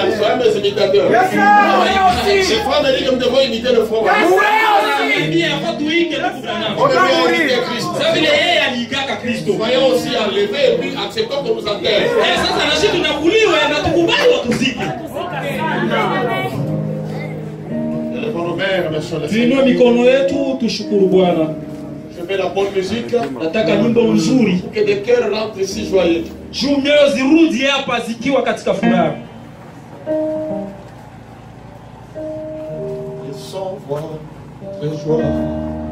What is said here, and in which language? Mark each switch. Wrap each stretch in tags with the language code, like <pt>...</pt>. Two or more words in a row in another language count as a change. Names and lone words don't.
<fr>Hein, mes imitateurs?</fr> <en>Yes, sir.</en> <fr>Ces frères me disent que nous devons imiter le frère.</fr> <en>Yes, sir.</en> <fr>On devrait imiter Christ.</fr> <sw>Sasa vile yeye aliigaka Kristo.</sw> <fr>Soyons aussi enlevés et puis acceptons qu'on nous enterre.</fr> <sw>Sasa na sisi tunakuliwe na tukubali watuzike.</sw> <fr>Élevons nos mains, remercions le</fr> <sw>Tuinue</sw> <fr>Seigneur.</fr> <sw>mikono yetu tushukuru Bwana.</sw> <fr>Je fais la bonne musique.</fr> <sw>Nataka nyimbo nzuri.</sw> <fr>Que des cœurs rentrent ici joyeux.</fr> <sw>Juu mioyo zirudi hapa zikiwa katika furaha.</sw> <fr>Ils sont voix de joie.</fr>